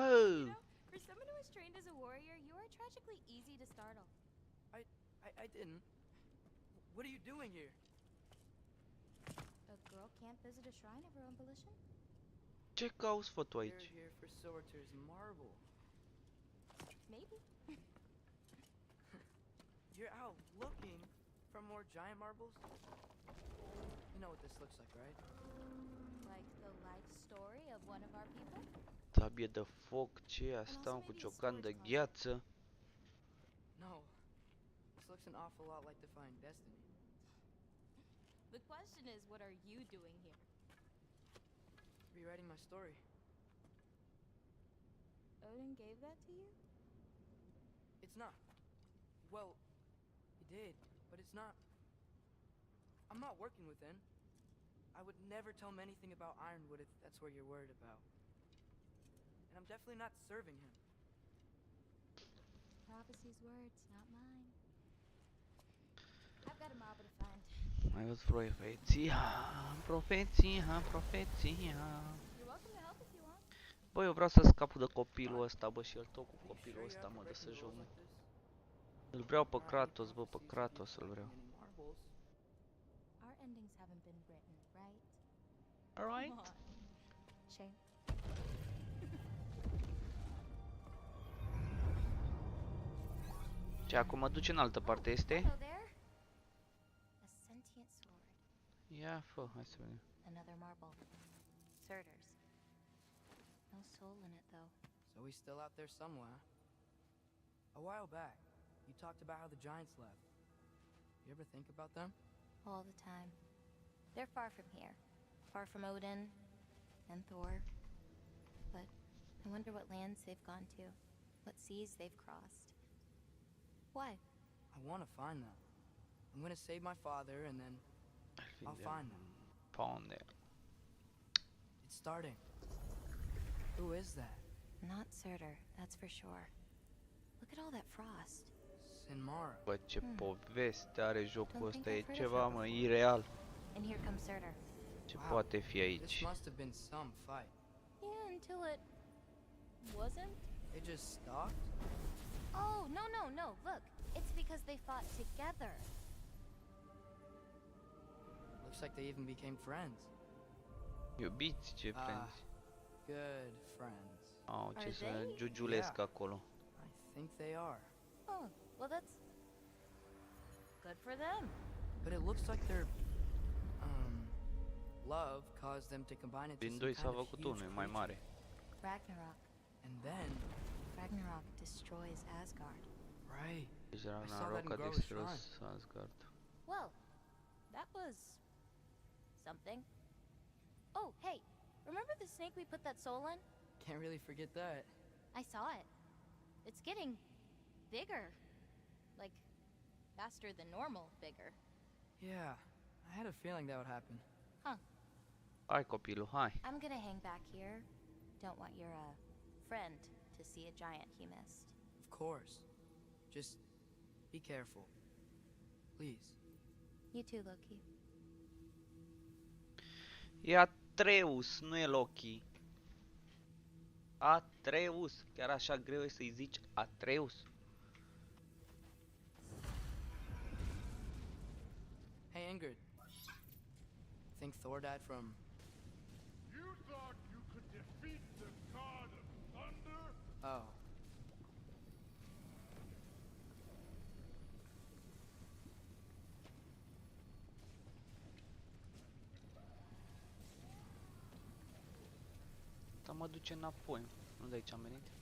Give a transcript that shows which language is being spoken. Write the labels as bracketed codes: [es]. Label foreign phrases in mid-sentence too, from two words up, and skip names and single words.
[en] For someone who was trained as a warrior, you are tragically easy to startle. I didn't. What are you doing here? A girl can't visit a shrine of her own volition? [ro] Ce cauți, fă tu [en] You're [ro] aici? [en] here for Sorter's marble. Maybe. You're out looking for more giant marbles? You know what this looks like, right? Like the life story of one of our people? [ro] Sabie de foc, ce e asta, cu ciocan de gheață? [en] No. This looks an awful lot like Defying Destiny. The question is, what are you doing here? Rewriting my story. Odin gave that to you? It's not. Well, he did, but it's not. I'm not working with him. I would never tell him anything about Ironwood if that's what you're worried about. And I'm definitely not serving him. Prophecy's words, not mine. I've got a marble to find. [ro] Mai văd profeția, profeția, profeția. [en] You're welcome to help if you want. [ro] Bă, eu vreau să scap de copilul ăsta, bă, și el tot cu copilul ăsta, mă, de să joc. Îl vreau pe Kratos, bă, pe Kratos îl vreau. [en] Our endings haven't been written, right? Alright. Come on. Shame. [ro] Ce, acum mă duce în altă parte, este? [en] Hello there. A sentient sword. [ro] Ia, fă, hai să vedem. [en] Another marble. Surtur's. No soul in it, though. So he's still out there somewhere. A while back, you talked about how the giants left. You ever think about them? All the time. They're far from here. Far from Odin and Thor. But I wonder what lands they've gone to. What seas they've crossed. Why? I want to find them. I'm gonna save my father and then I'll find them. Paunde. It's starting. Who is that? Not Surtur, that's for sure. Look at all that frost. Sinmara. [ro] Bă, ce poveste are jocul [en] Don't [ro] ăsta, [en] think [ro] e [en] I've heard of [ro] ceva, [en] her [ro] mă, [en] before. [ro] ireal. [en] And here comes Surtur. [ro] Ce [en] Wow. [ro] poate fi [en] This [ro] aici? [en] must have been some fight. Yeah, until it wasn't. It just stopped? Oh, no. Look, it's because they fought together. Looks like they even became friends. [ro] Iubiți, ce [en] Ah, friends. good friends. [ro] Au, ce [en] Are [ro] să [en] they? [ro] giugiulesc [en] Yeah. [ro] acolo. [en] I think they are. Oh, well, that's good for them. But it looks like their love caused them to combine into [ro] Din [en] some [ro] doi s-a [en] kind of [ro] făcut [en] huge [ro] unul mai [en] creature. [ro] mare. [en] Ragnarok. And then, Ragnarok destroys Asgard. right. [ro] Deci [en] that in [ro] Ragnarok a [en] Grover's [ro] distrus Asgard. [en] Well, that was something. Oh, hey, remember the snake we put that soul in? Can't really forget that. I saw it. It's getting bigger. Like, faster than normal bigger. Yeah, I had a feeling that would happen. [ro] Hai copilul, hai. [en] I'm gonna hang back here. Don't want your, friend to see a giant he missed. Of course. Just be careful. Please. You too, Loki. [ro] E Atreus, nu e Loki. Atreus. Chiar așa greu e să-i zici Atreus? [en] Hey, Ingrid. Think Thor died from... You thought you could defeat the god of thunder? Oh. [ro] Dar mă duce înapoi. Nu de aici am venit.